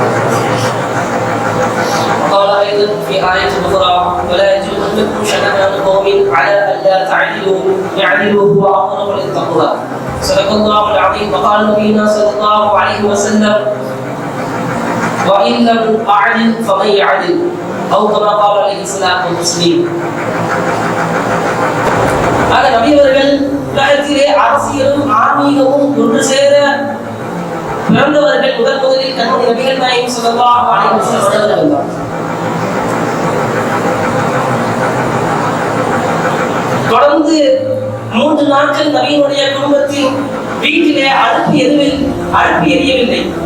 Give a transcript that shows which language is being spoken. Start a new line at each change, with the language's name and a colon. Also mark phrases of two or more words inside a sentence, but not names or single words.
Arabic: وقال أيضا في آية أخرى: ولا يجرمنكم شنآن قوم على ألا تعدلوا اعدلوا هو أقرب للتقوى. صدق الله العظيم. وقال نبينا صلى الله عليه وسلم: وإن لم أعدل فمن يعدل، أو كما قال عليه الصلاة والتسليم.
Tamil: ஆக நபி அவர்கள் உலகத்திலே அரசியலும் ஆன்மீகமும் ஒன்று சேர பிறந்தவர்கள் முதலில் கண்மணி நபிகள் நாயகம்
Arabic: صلى الله عليه وسلم.
Tamil: தொடர்ந்து 3 நாட்கள் நபியினுடைய குடும்பத்தின் வீட்டிலே அடுப்பு எரியவில்லை.